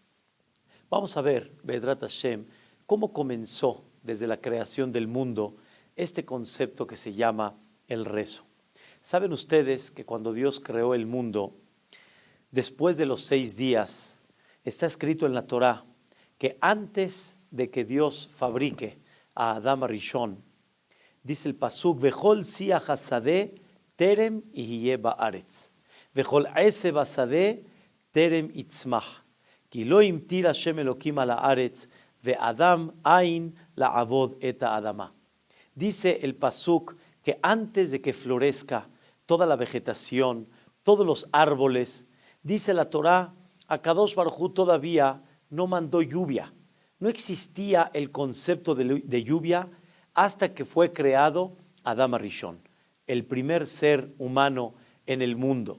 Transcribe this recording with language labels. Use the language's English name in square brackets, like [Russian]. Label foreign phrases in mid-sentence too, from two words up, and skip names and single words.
[Spanish] Vamos a ver, [Hebrew] בעזרת השם, [Spanish] cómo comenzó desde la creación del mundo este concepto que se llama el rezo. Saben ustedes que cuando Dios creó el mundo, después de los 6 días, está escrito en la Torá que antes de que Dios fabrique a Adam Rishon, dice el pasuk: [Hebrew] וכל שיח השדה טרם יהיה בארץ, וכל עשב השדה טרם יצמח, כי לא המטיר השם אלקים על הארץ, ואדם אין לעבוד את האדמה. [Spanish] Dice el pasuk que antes de que florezca toda la vegetación, todos los árboles, dice la Torá, Akadosh Baruj Hu todavía no mandó lluvia. No existía el concepto de lluvia hasta que fue creado Adam Rishon, el primer ser humano en el mundo.